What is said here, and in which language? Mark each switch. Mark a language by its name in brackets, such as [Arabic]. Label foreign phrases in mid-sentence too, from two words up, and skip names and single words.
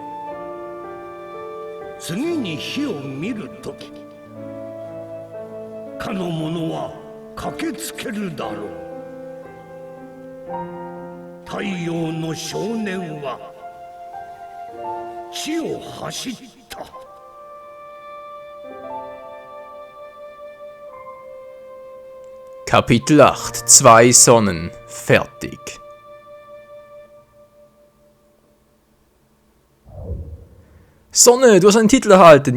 [Japanese] 次に火を見るとき、かの者は駆けつけるだろう。太陽の少年は地を走った。 [German] Kapitel 8 Zwei Sonnen. Fertig. Sonne, du hast einen Titel erhalten.